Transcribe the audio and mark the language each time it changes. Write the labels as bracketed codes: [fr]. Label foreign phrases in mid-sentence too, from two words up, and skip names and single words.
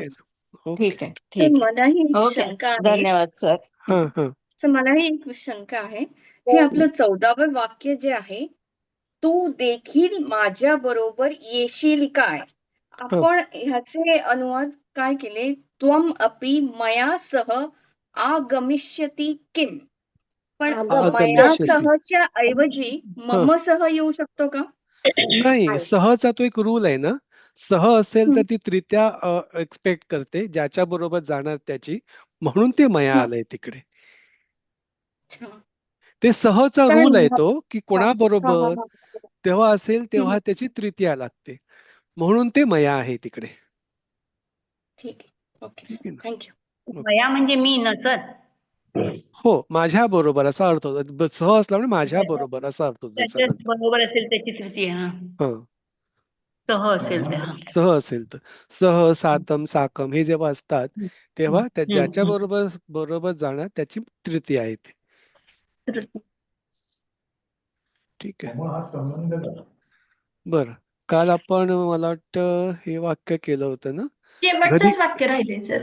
[mr] आहे ना. ओके. ठीक आहे तर ठीक आहे. मलाही एक ओके. शंका आहे. धन्यवाद सर. हा हा तर मलाही एक शंका आहे. हे आपलं 14वं वाक्य जे आहे, तू देखील माझ्या बरोबर येशील काय? हा आपण ह्याचे अनुवाद काय केले? [sa] त्वम अपि मया सह आगमिष्यति किम? [mr] पण मया आगमिष्यसि. सहच्या ऐवजी हा [sa] मम सह [mr] येऊ शकतो का? नाही, सहचा तो एक रूल आहे ना. सह असेल तर हं, ती तृतीया एक्सपेक्ट करते ज्याच्या बरोबर जाणार त्याची, म्हणून ते मया हं. आलंय तिकडे. अच्छा. ते सहचा कारण रूल आहे हां, तो की हां, हां, कोणाबरोबर हां. तेव्हा असेल हं, तेव्हा त्याची तृतीया लागते, म्हणून ते मया आहे तिकडे. ठीक आहे. ओके ठीक सर. आहे ना. [en] thank you. [mr] ओके. मया म्हणजे मी न सर. हो, माझ्या बरोबर असा अर्थ होतो. सह असला म्हणजे माझ्या बरोबर असा अर्थ होतो त्याचा त्याच्या नंतर. बरोबर असेल त्याची तृतीय. हा हा, सह असेल ते. हा सह असेल तर [sa] सह सातम साकम [mr] हे जेव्हा असतात तेव्हा त्या ज्याच्या हम्म. बरोबर बरोबर जाणार त्याची तृतीय आहे ते. ठीक आहे. बर, काल आपण मला वाटतं हे वाक्य केलं होतं ना. घरी शेवटचंच वाक्य राहिले सर.